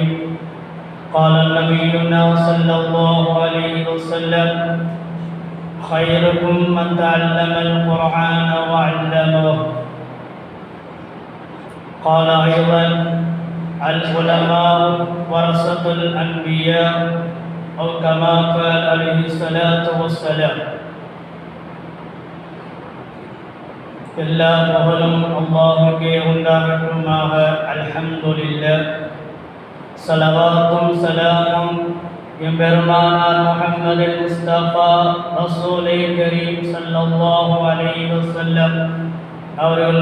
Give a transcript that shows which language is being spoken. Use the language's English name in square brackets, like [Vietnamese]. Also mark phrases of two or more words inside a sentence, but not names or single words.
[Arabic] قال نبينا صلى الله عليه وسلم: خيركم من تعلم القرآن وعلمه. قال أيضا: العلماء ورثة الأنبياء، أو كما قال عليه الصلاة والسلام. [Tamil] எல்லா புகழும் அல்லாஹ்வுக்கே உண்டாகட்டுமாக. அல்ஹம்துலில்லாஹ். ஸலவாத்தும் ஸலாமும் எம்பெருமானார் முஹம்மது முஸ்தபா ரசூலே கரீம் [Arabic] صلى الله عليه وسلم [Tamil] அவர்கள்